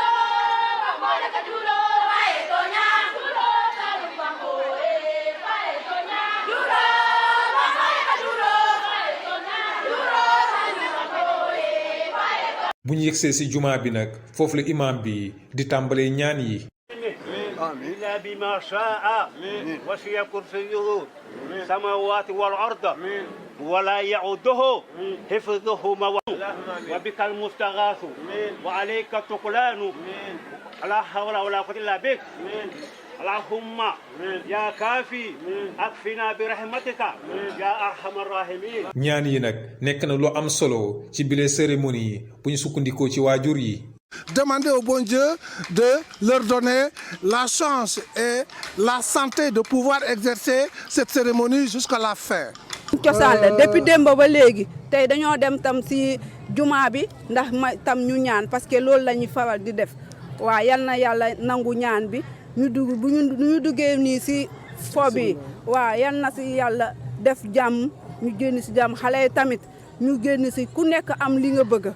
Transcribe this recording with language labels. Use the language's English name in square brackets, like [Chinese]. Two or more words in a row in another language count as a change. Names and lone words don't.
[Wolof] bu ñu yegsee ci jumaa bi nag foofu la imaam bi di tàmbalee ñaan yi. [Arabic] إلا بما شاء وسع كرسيه السماوات والأرض ولا يعوده حفظهما وبك المستغاث وعليك التكلان لا حول ولا قوة إلا بك اللهم يا كافي أكفنا برحمتك يا أرحم الراحمين. [Wolof] ñaan yi nag nekk na lu am solo ci bile cérémonie bu ñu sukkandikoo ci waajur yi. [French] Demander au bon Dieu de leur donner la chance et la santé de pouvoir exercer cette cérémonie jusqu'à la fin. [Wolof] cosaan la depuis démb ba léegi tey dañoo dem tam ci jumaa bi ndax ma tam ñu ñaan [French] parce que [Wolof] loolu la ñuy faral di def waaw yal na yàlla nangu ñaan bi ñu dugg bu ñu duggee nii ci fo bi waaw yal na ci yàlla def jàmm ñu génn ci jàmm xale yi tamit ñu génn ci ku nekk am li nga bëgg.